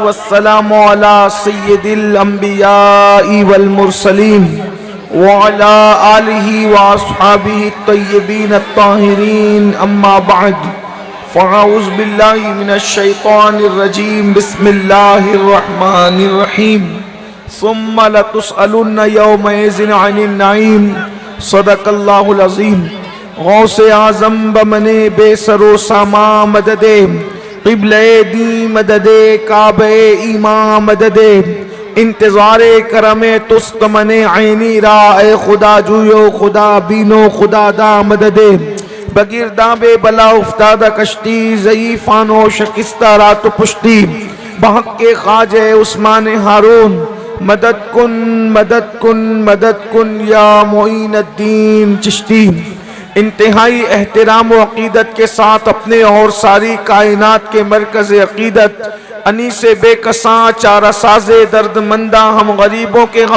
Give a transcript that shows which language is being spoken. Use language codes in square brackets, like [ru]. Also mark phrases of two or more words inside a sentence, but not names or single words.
[ar] والسلام علی سید الانبیاء والمرسلین وعلی آلہ واصحابہ الطیبین الطاہرین، اما بعد فاعوذ باللہ من الشیطان الرجیم، بسم اللہ الرحمن الرحیم۔ ثم لتسألن یومئذ عن النعیم، صدق اللہ العظیم۔ [fa] غوث اعظم بمن بے سر و ساما مدد، قبلہ دی مدد، کعبہ ایمان مدد، انتظار کرم تست من عینی را، اے خدا جویو خدا بینو خدا دا مدد۔ بگرداب بلا افتادہ کشتی، ضعیفان و شکستہ رات پشتی، بحق کے خواجہ عثمان ہارون، مدد کن مدد کن مدد کن یا معین الدین چشتی۔ [ur] انتہائی احترام و عقیدت کے ساتھ اپنے اور ساری کائنات کے مرکز عقیدت، انیس بے کساں چارہ ساز درد مندہ، ہم غریبوں کے غم